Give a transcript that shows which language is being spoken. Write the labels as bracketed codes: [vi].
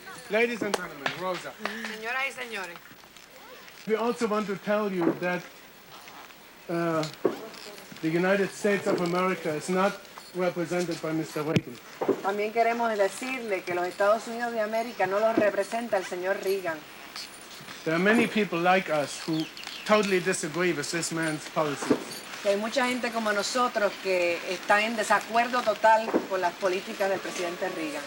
[en] Ladies and gentlemen, Rosa. [es] Señoras y señores. [en] We also want to tell you that the United States of America is not represented by Mr. Reagan. [es] También queremos decirle que los Estados Unidos de América no los representa el señor Reagan. [en] There are many people like us who totally disagree with this man's policies. [es] Que hay mucha gente como nosotros que está en desacuerdo total con las políticas del presidente Reagan.